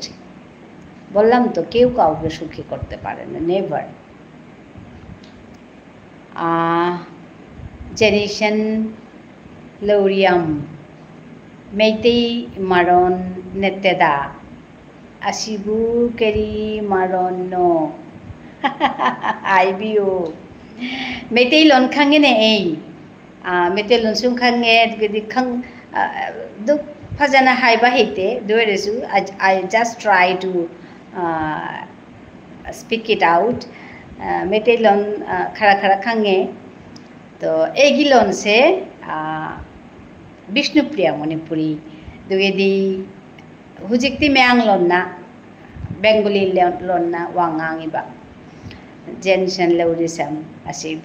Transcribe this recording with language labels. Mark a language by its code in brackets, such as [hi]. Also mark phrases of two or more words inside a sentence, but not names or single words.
[bn] বললাম তো, কেউ কাউকে সুখী করতে পারে না, নেভার। [mni] জেনিশন লৌরিয়াম মেইতেই মারণ নেতেদা আসিবু কেরি মারণ নো আইবিও মেইতেই লনখাঙে নে এই মেইতেই লনসুংখাঙে গদি খাং দুখ ফাজানা হাইবা হেইতে দুয়েরেসু [en] I just try to speak it out. [mni] মেইতেই লন খারা খারা খাঙে তো এইগিলন সে বিষ্ণুপ্রিয়া মণিপুরি দুগেদি হুজিকতি মেয়াং লন্না বেঙ্গলি লন্না ওয়াঙাঙিবা জেনশন লৌরিসাম আসিবু।